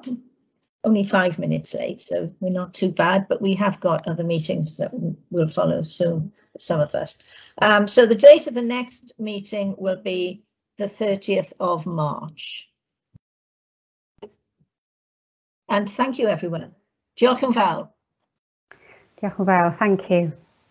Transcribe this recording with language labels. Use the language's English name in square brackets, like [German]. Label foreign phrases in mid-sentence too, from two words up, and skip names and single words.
[English] Only 5 minutes late, so we're not too bad, but we have got other meetings that will follow soon, some of us. So the date of the next meeting will be the 30th of March. And thank you, everyone. [Welsh] Diolch yn fawr. Diolch yn fawr, [English] thank you.